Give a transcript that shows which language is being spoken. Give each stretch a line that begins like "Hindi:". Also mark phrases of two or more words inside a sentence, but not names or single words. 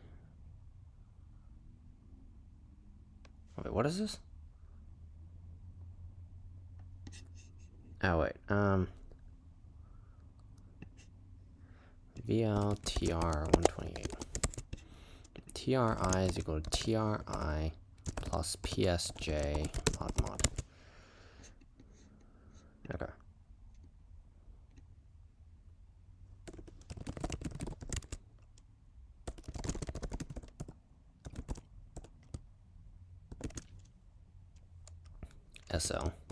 English: Wait, what is this? Oh wait. VLTR 128. TRI is equal to TRI plus PSJ mod mod. Okay. SL.